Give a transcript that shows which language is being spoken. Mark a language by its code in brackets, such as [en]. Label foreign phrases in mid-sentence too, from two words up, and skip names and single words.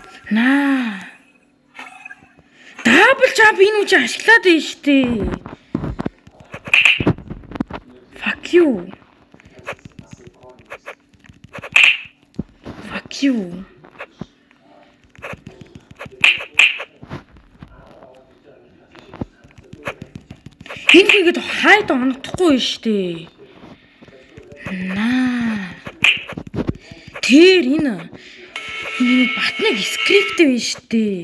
[mn] Наа. Дабл жамп энэ үчи ашиглаад байна штэ. [en] Fuck you. Fuck you. [mn] Энэ ингээд хайд оногдохгүй штэ. Наа. Тэр энэ батныг скрипт вэ штэ.